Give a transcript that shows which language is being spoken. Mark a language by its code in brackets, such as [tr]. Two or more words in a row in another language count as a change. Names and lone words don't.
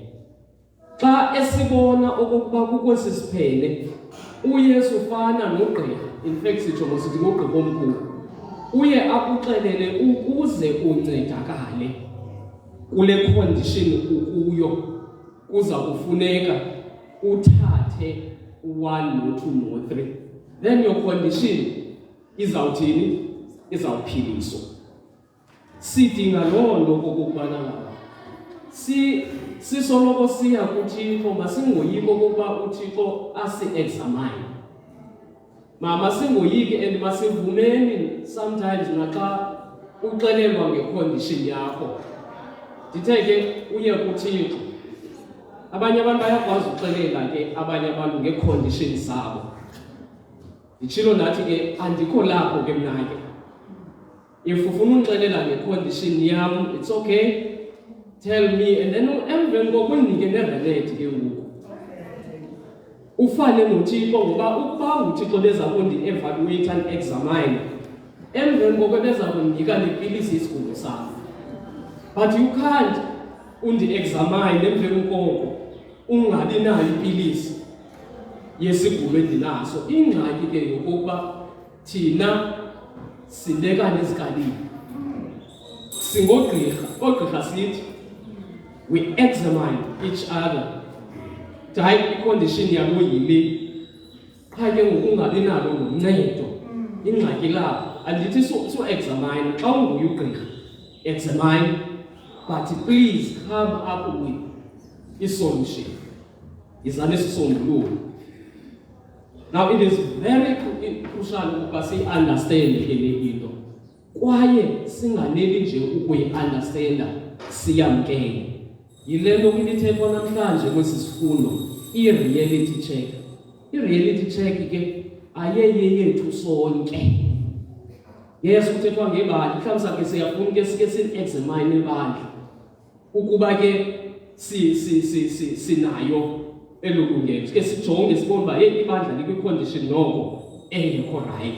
[xh] Xa esibona okokuba kukwesi siphene, uYesu ufana nogqirha, [en] in fact [xh] sitsho mosithi ngogqirha omkhulu, uye akuxelele ukuze uncedakale kule condition ukuyo, kuza kufuneka uthathe 1 no 2 no 3, [en] then your condition [xh] izawuthini, izawuphiliswa. Sidinga loo nto okokubana sisoloko siya kuThixo, masingoyiki okokuba uThixo asi-examine. Mama singoyiki and masivumeni sometimes naxa uxelelwa ngecondition yakho. Ndithe ke uye kuThixo. Abanye abantu bayakwazi uxelela ke abanye abantu ngecondition zabo. Nditshilo nathi ke andikho lapho ke mna ke. If ufuna unixelela ngecondition yam, [en] it's okay. Tell me, and then [xh] emveni kokundinike nerelate ke ngoku. Ufane noThixo ngoba ukuba uThixo beza kundi-evaluate [en] and examine, [xh] emveni koko beza kundinika nepilisi isigulo sakho. [en] But you can't [xh] undi-examine emveni koko ungabi nayo ipilisi yesigulo endinaso. Ingxaki ke yokokuba thina sibekane ezikalini. Singogqirha, ogqirha sithi [en] we examine each other. [xh] Hayi icondition yalo yile. Qha ke ngokungabi nalo noncedo. Ingxaki lapho andithi [en] so examine [xh] xa unguye ugqirha. [en] Examine, but please come up with a solution. [xh] Izale isisombululo. [en] Now it is very crucial [xh] ukuba si-understand le into. Kwaye singaneli nje ukuyi-understanda, siyamkele. Yile nto kulithethwa namhlanje kwesi sifundo, i- [en] reality check. [xh] I- [en] reality check [xh] ke ayeyeyethu sonke. Yes, kuthethwa ngebandla, mhlawumbi sakhe siyafuna ke sike si-examine ibandla. Ukuba ke sinayo elulungelo. Sike sijonge sibone uba ibandla likwi-condition noko engekho right.